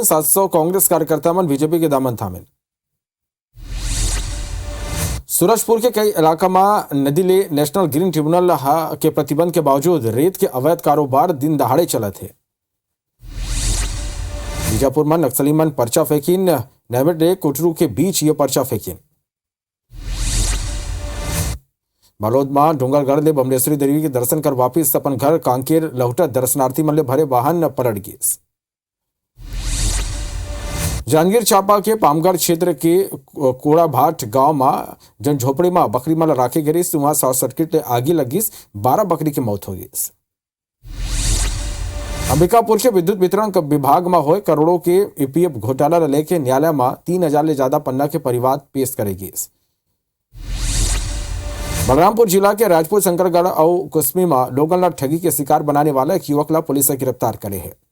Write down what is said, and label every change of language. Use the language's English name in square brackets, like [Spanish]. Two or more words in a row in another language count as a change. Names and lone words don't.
[Chhattisgarhi] 700 कांग्रेस कार्यकर्ता मन बीजेपी के दामन थामे। सूरजपुर के कई इलाका में नदी ले नेशनल ग्रीन ट्रिब्यूनल के प्रतिबंध के बावजूद रेत के अवैध कारोबार दिन दहाड़े चला थे। बीजापुर में नक्सली मन पर्चा फेंकीन नेवडे कोटरू के बीच ये पर्चा फेंकीन। बालोद में डूंगरगढ़ ले बमलेश्वरी देवी के दर्शन कर वापिस अपन घर कांकेर लौटत दर्शनार्थी मन ले भरे वाहन पलट गए। जांजगीर चांपा के पामगढ़ क्षेत्र के कोड़ाभाट गांव में जन झोपड़ी में बकरी मन राखे गई, वहां शॉर्ट सर्किट ले आगी लगी, 12 बकरी की मौत हो गई। अंबिकापुर के विद्युत वितरण विभाग में हुए करोड़ों के ईपीएफ घोटाला लेके न्यायालय में 3000 ले ज्यादा पन्ना के परिवाद पेश करेगी। बलरामपुर जिला के राजपुर शंकरगढ़ और कुसमी में लोगन ला ठगी के शिकार बनाने वाला एक युवक ला पुलिस ने गिरफ्तार करे है।